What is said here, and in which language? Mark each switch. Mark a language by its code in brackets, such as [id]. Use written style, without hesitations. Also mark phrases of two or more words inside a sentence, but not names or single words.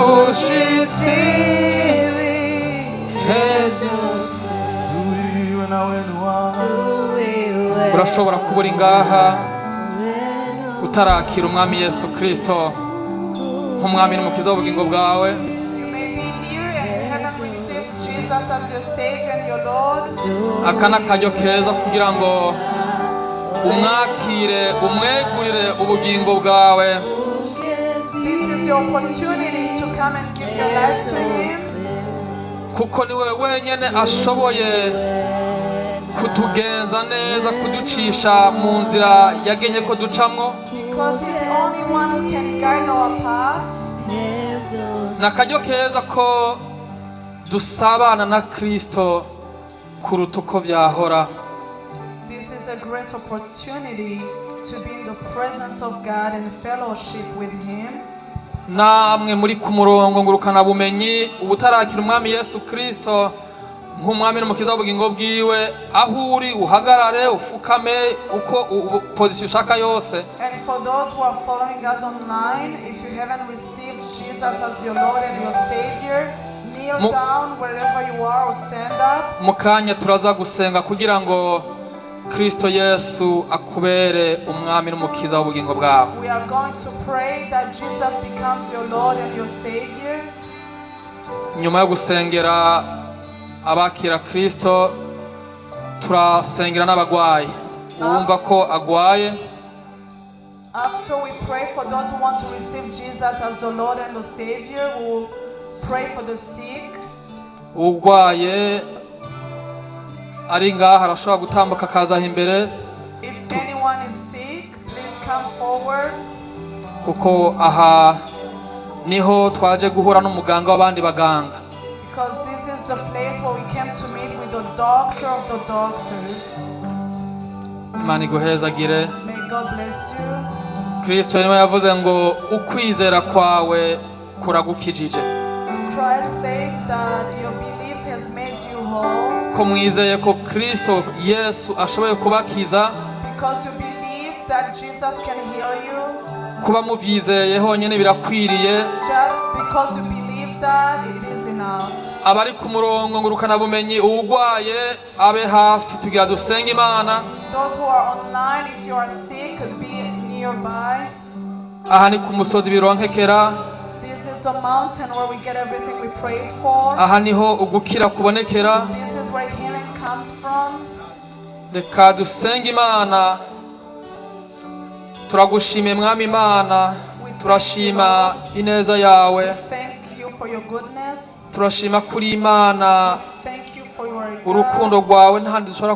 [rn] ushitsi urashobora kuba uri ngaha utarakira umwami Yesu Kristo nk'umwami n'umukiza w'ubugingo bwawe. [en] You may be here and you haven't received Jesus as your Savior and your Lord. [rn] Aka ni akaryo keza kugira ngo umwakire umwegurire ubugingo bwawe. [en] This is your opportunity to come and give your life to Him. [rn] Kuko niwe wenyene ashoboye kutugenza neza, kuducisha mu nzira yagenye ko ducamwo. [en] Because He's the only one who can guide our path. [rn] Nakaryo keza ko dusabana na Kristo kuruta uko vyahora. [en] This is a great opportunity to be in the presence of God and fellowship with Him. [rn] Namwe muri ku murongo ngurukana bumenyi ubutarakira umwami Yesu Kristo nk'umwami n'umukiza w'ubugingo bwiwe, aho uri uhagarare ufukame uko position ushaka yose. [en] And for those who are following us online, if you haven't received Jesus as your Lord and your Savior, kneel down wherever you are or stand up. [rn] Mukanya turaza gusenga kugira ngo Kristo Yesu akubere umwami n'umukiza w'ubugingo bwawe. [en] We are going to pray that Jesus becomes your Lord and your Savior. [rn] Nyuma yo gusengera abakira Kristo, turasengera n'abagwayi. Uwumva ko agwaye, [en] After we pray for those who want to receive Jesus as the Lord and the Savior, we will pray for the sick. [rn] ugwaye ari ngaha arashobora gutambuka akaza imbere, [en] If anyone is sick, please come forward. [rn] kuko aha niho twaje guhura n'umuganga w'abandi baganga. [en] Because this is the place where we came to meet with the doctor of the doctors. [rn] Imana iguhezagire. [en] May God bless you. [rn] Kristo niwe yavuze ngo ukwizera kwawe kuragukijije. [en] Christ said that your belief has made you whole. [rn] Ko mwizeye ko Kristo Yesu ashoboye kubakiza, [en] Because you believe that Jesus can heal you. [rn] kuba muvyizeye honyene birakwiriye. [en] Just because you believe that, it is enough. [rn] Abari ku murongo ngurukana bumenyi ugwaye abe hafi tugira dusenga Imana. [en] Those who are online, if you are sick, be nearby. [rn] Aha ni ku musozi bironkekera, [en] This is the mountain where we get everything we prayed for. [rn] aha niho ugukira kubonekera. [en] This is where healing comes from. [rn] Reka dusenga Imana. Turagushimiye mwami Imana, turashima ineza yawe, [en] Thank you for your goodness. [rn] turashima kuri Imana. [en] Thank you for your [rn] Urukundo [en] God. [rn] rwawe ntahandi dushobora